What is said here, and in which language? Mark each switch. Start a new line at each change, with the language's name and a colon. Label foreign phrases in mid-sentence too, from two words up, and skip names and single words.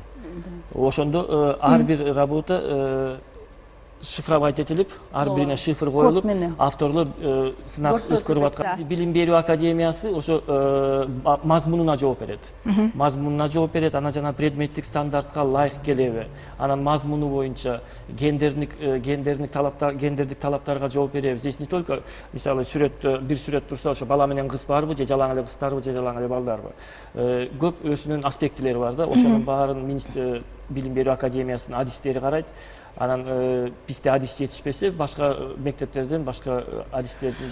Kyrgyz: Ошондо ар бир
Russian: работа шифровать
Kyrgyz: этилип, ар бирине шифр коюлуп, авторлор сынак өткөрүп аткан. Билим берүү академиясы ошо мазмунуна жооп берет. Мазмунуна жооп берет, анан жана предметтик стандартка ылайык келеби. Анан мазмуну боюнча гендердик талаптарга жооп беребиз.
Russian: Здесь не только
Kyrgyz: мисалы бир сүрөт турса, ошо бала менен кыз барбы, же жалаң эле кыздарбы, же жалаң эле балдарбы. Көп өзүнүн аспектилери бар да. Ошонун баарын билим берүү академиясынын адистери карайт. Анан бизде адис жетишпесе, башка мектептерден башка адистердин